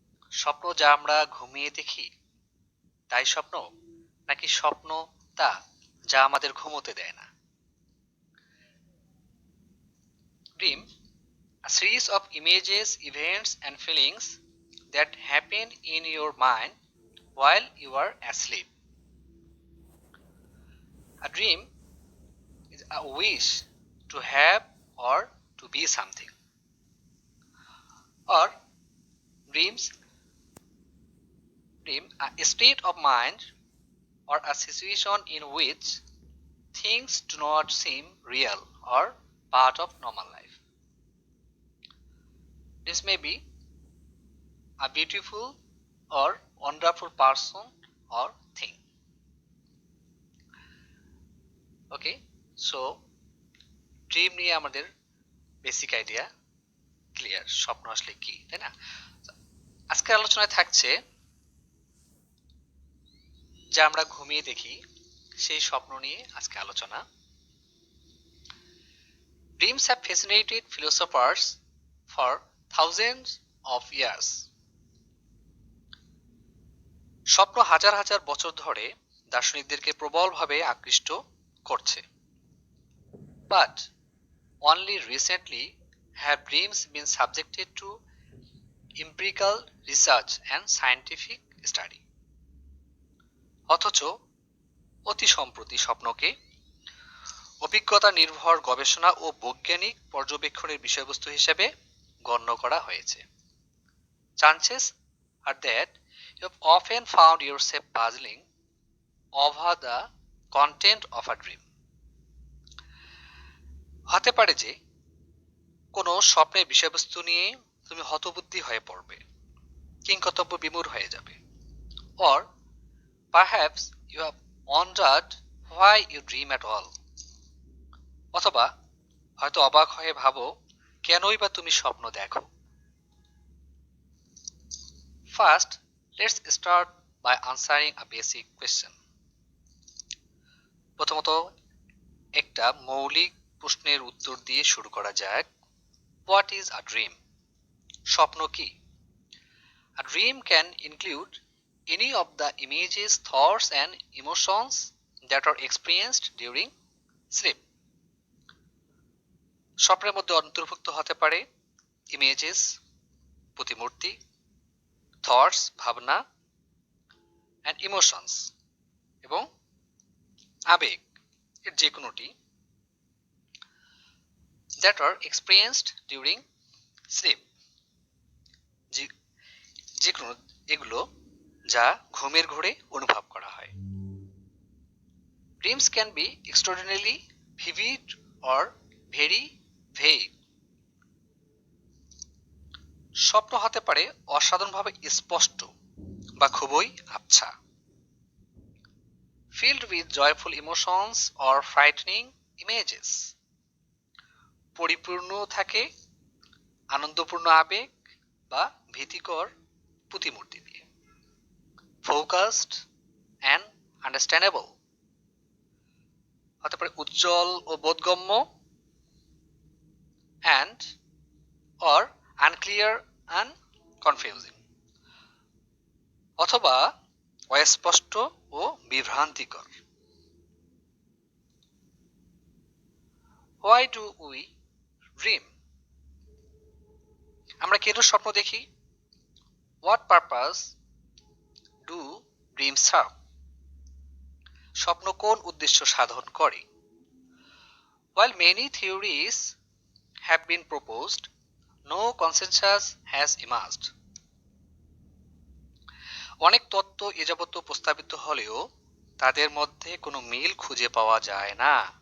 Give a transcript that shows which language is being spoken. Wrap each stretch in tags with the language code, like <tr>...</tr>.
<bn>স্বপ্ন যা আমরা ঘুমিয়ে দেখি তাই স্বপ্ন, নাকি স্বপ্ন তা যা আমাদের ঘুমোতে দেয় না?</bn> <en>Dream, a series of images, events and feelings that happen in your mind while you are asleep. A dream is a wish to have or to be something. Or dream, a state of mind or a situation in which things do not seem real or part of normal life. This may be a beautiful or wonderful person or thing. Okay, so</en> <bn>dream নিয়ে আমাদের basic idea clear, স্বপ্ন আসলে কি, তাই না? আজকের আলোচনায় থাকছে যা আমরা ঘুমিয়ে দেখি সেই স্বপ্ন নিয়ে আজকে আলোচনা।</bn> <en>Dreams have fascinated philosophers for thousands of years.</en> <bn>স্বপ্ন হাজার হাজার বছর ধরে দার্শনিকদেরকে প্রবলভাবে আকৃষ্ট করছে।</bn> <en>But only recently have dreams been subjected to empirical research and scientific study.</en> <bn>অথচ অতি সম্প্রতি স্বপ্নকে অভিজ্ঞতা নির্ভর গবেষণা ও বৈজ্ঞানিক পর্যবেক্ষণের বিষয়বস্তু হিসেবে গণ্য করা হয়েছে।</bn> <en>Chances are that you have often found yourself puzzling over the content of a dream.</en> <bn>হতে পারে যে কোনো স্বপ্নের বিষয়বস্তু নিয়ে তুমি হতবুদ্ধি হয়ে পড়বে, কিংকর্তব্য বিমূঢ় হয়ে যাবে।</bn> <en>Or perhaps you have wondered why you dream at all.</en> <bn>অথবা হয়তো অবাক হয়ে ভাবো কেনই বা তুমি স্বপ্ন দেখো।</bn> <en>First, let's start by answering a basic question.</en> <bn>প্রথমত একটা মৌলিক প্রশ্নের উত্তর দিয়ে শুরু করা যাক।</bn> <en>What is a dream?</en> <bn>স্বপ্ন কি?</bn> <en>A dream can include any of the images, thoughts and emotions that are experienced during sleep.</en> <bn>স্বপ্নের মধ্যে অন্তর্ভুক্ত হতে পারে ইমেজেস, প্রতিমূর্তি, থটস, ভাবনা,</bn> <en>and emotions</en> <bn>এবং আবেগ এর যে কোনোটি</bn> <en>that are experienced during sleep,</en> <bn>যে কোনো এগুলো যা ঘুমের ঘোরে অনুভব করা হয়।</bn> <en>Dreams can be extraordinarily vivid or very vague.</en> <bn>স্বপ্ন হতে পারে অসাধারণভাবে স্পষ্ট বা খুবই আবছা।</bn> <en>Filled with joyful emotions or frightening images.</en> <bn>পরিপূর্ণ থাকে আনন্দপূর্ণ আবেগ বা ভীতিকর প্রতিমূর্তি দিয়ে।</bn> <en>Focused and understandable.</en> <bn>হতে পারে উজ্জ্বল ও বোধগম্য</bn> <en>and or unclear and confusing.</en> <bn>অথবা অস্পষ্ট ও বিভ্রান্তিকর।</bn> <en>Why do we dream?</en> <bn>আমরা কেন স্বপ্ন দেখি?</bn> <en>What purpose do dreams serve?</en> <bn>স্বপ্ন কোন উদ্দেশ্য সাধন করে?</bn> <en>While many theories have been proposed, no consensus has emerged.</en> <bn>অনেক তত্ত্ব এ যাবত প্রস্তাবিত হলেও তাদের মধ্যে কোনো মিল খুঁজে পাওয়া যায় না।</bn>